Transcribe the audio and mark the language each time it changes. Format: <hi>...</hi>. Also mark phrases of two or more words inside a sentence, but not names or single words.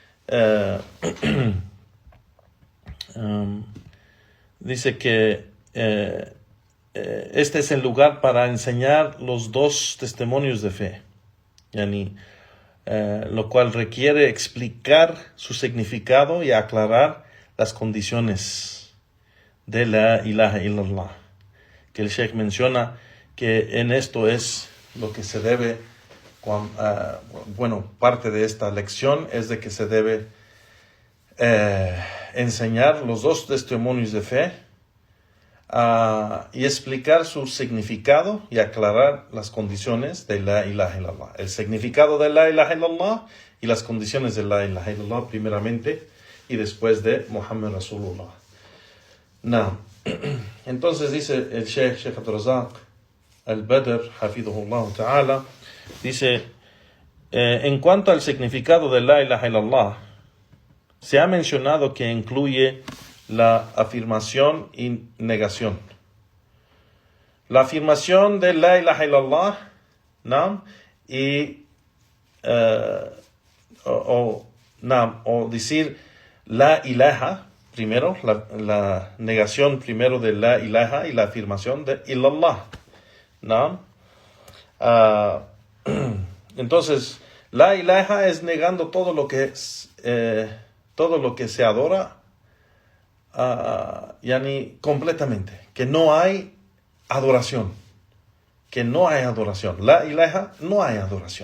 <es>dice que este es el lugar para enseñar los dos testimonios de fe, yani, lo cual requiere explicar su significado y aclarar las condiciones de</es> <ar>لا إله إلا الله,</ar> <es>que el Sheikh menciona que en esto es lo que se debe, parte de esta lección es de que se debe enseñar los dos testimonios de fe y explicar su significado y aclarar las condiciones de</es> <ar>لا إله إلا الله.</ar> <es>El significado de</es> <ar>لا إله إلا الله</ar> <es>y las condiciones de</es> <ar>لا إله إلا الله</ar> <es>primeramente y después de</es> <ar>محمد رسول الله.</ar> <es>No. Entonces dice el Sheikh Abdul Razak al-Badr,</es> <ar>حفظه الله تعالى,</ar> <es>dice, en cuanto al significado de</es> <ar>لا إله إلا الله,</ar> <es>se ha mencionado que incluye la afirmación y negación. La afirmación de</es> <ar>لا إله إلا الله,</ar> <es>¿no? Y o decir</es> <ar>لا إله</ar> <es>primero, la negación primero de</es> <ar>لا إله</ar> <es>y la afirmación de illallah, ¿no? Entonces,</es> <ar>لا إله</ar> <es>es negando todo lo que se adora, yani completamente, que no hay adoración,</es> <ar>لا إله</ar> <es>no hay adoración.</es>